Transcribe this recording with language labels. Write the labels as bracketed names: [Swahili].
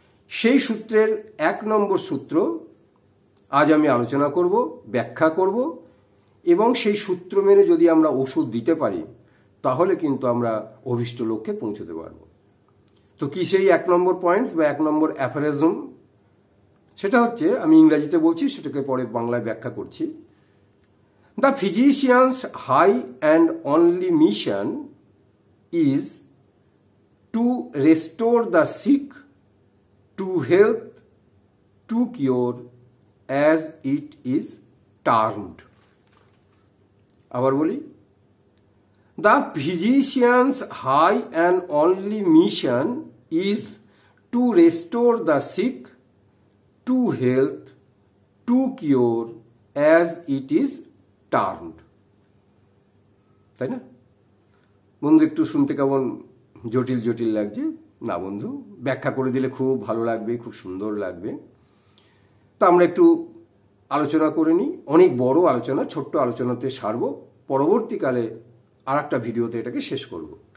[Bangla] সেই সূত্রের 1 নম্বর সূত্র আজ আমি আলোচনা করব, ব্যাখ্যা করব, এবং সেই সূত্র মেনে যদি আমরা ওষুধ দিতে পারি তাহলে কিন্তু আমরা অভিষ্ট লক্ষ্যে পৌঁছতে পারব। তো কি সেই 1 নম্বর পয়েন্টস বা 1 নম্বর অ্যাফোরিজম? সেটা হচ্ছে, আমি ইংরেজিতে বলছি, সেটাকে পরে বাংলায় ব্যাখ্যা করছি। [English] The physician's high and only mission is to restore the sick, to help, to cure, as it is termed. [Bangla] আবার বলি, [English] the physician's high and only mission is to restore the sick, to help, to cure, as it is termed. [Bangla] তাই না বন্ধু? একটু শুনতে কেমন জটিল জটিল লাগছে না বন্ধু? ব্যাখ্যা করে দিলে খুব ভালো লাগবে, খুব সুন্দর লাগবে। তা আমরা একটু আলোচনা করে নিই। অনেক বড় আলোচনা, ছোট্ট আলোচনাতে সারব, পরবর্তীকালে আর একটা ভিডিওতে এটাকে শেষ করব।